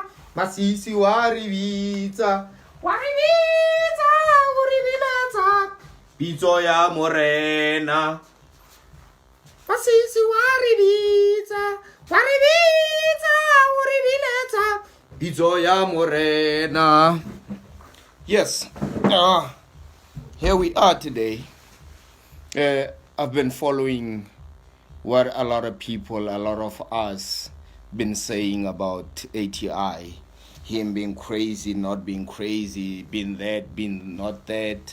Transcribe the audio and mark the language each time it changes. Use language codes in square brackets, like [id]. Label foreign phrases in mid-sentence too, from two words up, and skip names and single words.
[tn] Masisi wa re bitsa O re biletsa. bitso ya morena. Masisi wa re bitsa o re biletsa. Bitso ya morena. [en] Yes, here we are today. I've been following what a lot of people, a lot of us, been saying about ATI. Him being crazy, not being crazy, being that, being not that.